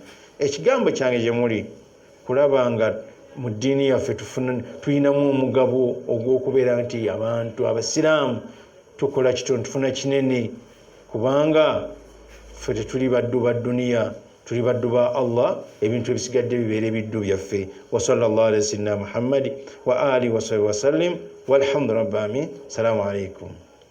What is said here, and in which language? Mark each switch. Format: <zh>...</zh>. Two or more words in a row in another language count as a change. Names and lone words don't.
<lg>Ekigambo kyange gye muli kulaba nga mu ddiini yaffe tulinamu omugabo ogw'okubeera nti abantu abasiraamu tukola kitono tufuna kinene kubanga ffe tetuli baddu ba duniya tuli baddu ba Allah ebintu ebisigadde bibeera ebiddu byaffe.</lg> <ar>وصلى الله على سيدنا محمد وآله وصحبه وسلم والحمد رب العالمين. سلام عليكم.</ar>